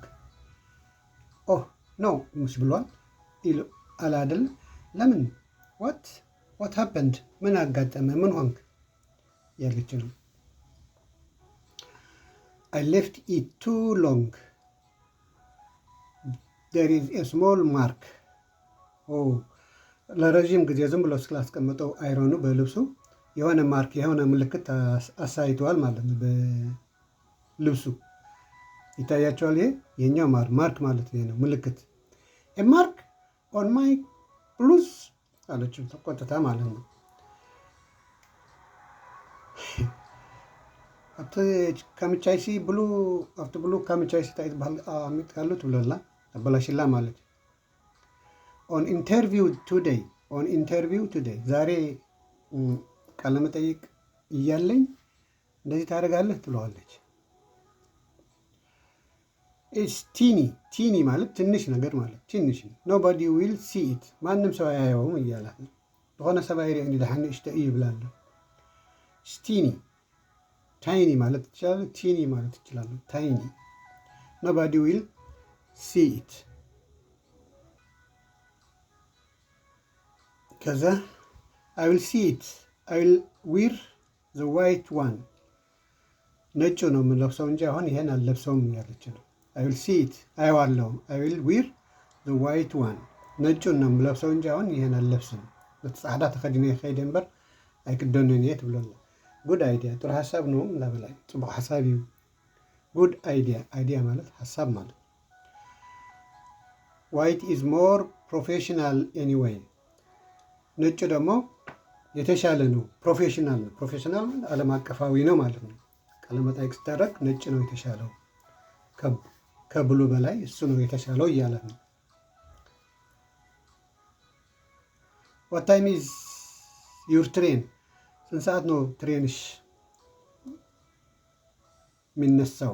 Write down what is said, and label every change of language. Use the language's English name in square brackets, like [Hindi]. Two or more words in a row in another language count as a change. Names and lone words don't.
[English] Oh no [Amharic] ሙሽ ብሏል ኢሉ አለ አይደል? ለምን [English] What happened [Amharic] ምን አጋጠመ? ምን ሆንክ ያለች ነው። [English] I left it too long. There is a small mark. [Amharic] ለረዥም ጊዜ ዝም ብሎ ስላስቀመጠው አይሮኑ በልብሱ የሆነ ማርክ የሆነ ምልክት አሳይተዋል ማለት ነው። በልብሱ ይታያቸዋል። ይሄ የኛው ማርክ ማለት ይሄ ነው ምልክት። [English] Mark on my blouse [Amharic] አለችው ተቆጥታ ማለት ነው። [Tigrinya] ኣብቲ ካምቻይሲ ብሉ ኣብቲ ብሉ ካምቻይሲ እንታይ ዝበሃል ኣሚጥ ካሉት ብለላ ኣበላሽላ ማለት እዩ። [English] On interview today [Amharic] ዛሬ ቃለ መጠይቅ እያለኝ እንደዚህ ታደርጋለህ ትለዋለች። [English] It's tiny [Amharic] ማለት ትንሽ ነገር ማለት ትንሽ [English] Nobody will see it [Amharic] ማንም ሰው አያየውም እያላት ነው። [Tigrinya] ዝኾነ ሰብ ኣይሪኦ ድሓን ንእሽተ እዩ ይብላለ። [Amharic] ታይኒ ማለት ትችላለ፣ ቲኒ ማለት ትችላለ። [English] Tiny nobody will see it። [Amharic] ከዛ [English] I will see it I will wear the white one [Amharic] ነጩ ነው የምለብሰው እንጂ አሁን ይሄን አልለብሰውም እያለች ነው። [English] I will see it [Amharic] አየዋለሁ። [English] I will wear the white one [Amharic] ነጩን ነው የምለብሰው እንጂ አሁን ይሄን አልለብስም። [Tigrinya] በተጻዕዳ ተኸዲነ ከይደ እምበር ኣይክደንን እየ ትብለላ። [English] Good idea [Amharic] ጥሩ ሀሳብ ነው [Tigrinya] ላበላይ ጽቡቅ ሀሳብ እዩ። [English] Good idea [Amharic] ማለት ሀሳብ ማለት [English] White is more professional anyway [Amharic] ነጩ ደግሞ የተሻለ ነው። ፕሮፌሽናል ነው። ፕሮፌሽናል ዓለም አቀፋዊ ነው ማለት ነው። ቃለመጠይቅ ስታደርግ ነጭ ነው የተሻለው ከብሉ በላይ እሱ ነው የተሻለው እያለት ነው። [English] What time is your train [Amharic] ስንት ሰዓት ነው ትሬንሽ የሚነሳው?